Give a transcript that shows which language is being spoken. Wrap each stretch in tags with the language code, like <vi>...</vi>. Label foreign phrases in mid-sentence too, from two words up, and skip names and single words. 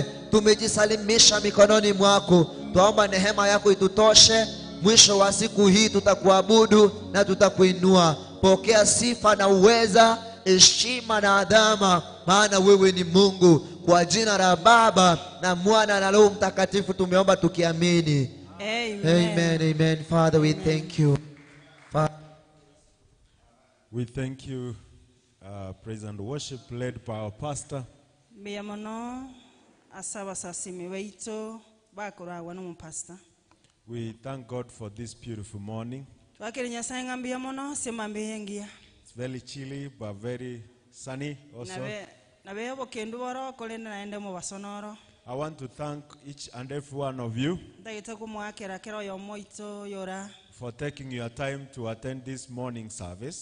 <sw>Tumejisalimisha mikononi mwako. Tuomba neema yako itutoshe. Mwisho wa siku hii tutakuabudu na tutakuinua. Pokea sifa na uweza, heshima na adhama, maana wewe ni Mungu. Kwa jina la Baba na Mwana na Roho Mtakatifu tumeomba tukiamini. Amen.</sw> <en>Amen. Amen. Father, we thank you. We thank you, praise and worship led by our pastor.</en> <guz>Miyamono asaba sasimi weito bakora wanu pastor.</guz> <en>We thank God for this beautiful morning. It's very chilly but very sunny also. I want to thank each and every one of you for taking your time to attend this morning service.</en>